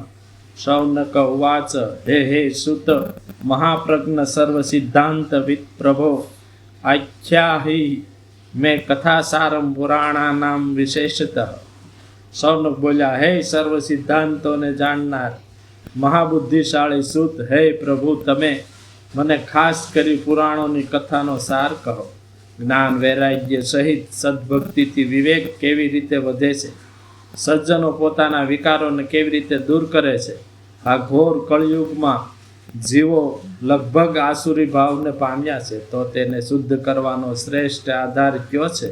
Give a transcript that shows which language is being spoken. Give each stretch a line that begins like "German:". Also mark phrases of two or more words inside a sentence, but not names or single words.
Sanskrit: शौनक उवाच हे सुत महाप्रज्ञ सर्व सिद्धांत विद प्रभो आख्या ही मैं कथासारम पुराणानाम विशेषतः।
Gujarati: સૌનક બોલ્યા, હે સર્વ સિદ્ધાંતો ને જાણનાર મહાબુદ્ધિશાળી સુત, હે પ્રભુ તમે મને ખાસ કરી પુરાણોની કથાનો સાર કહો। જ્ઞાન વૈરાગ્ય સહિત સદભક્તિથી વિવેક કેવી રીતે વધે છે, સજ્જનો પોતાના વિકારોને કેવી રીતે દૂર કરે છે। આ ઘોર કળયુગમાં જીવો લગભગ આસુરી ભાવને પામ્યા છે, તો તેને શુદ્ધ કરવાનો શ્રેષ્ઠ આધાર કયો છે?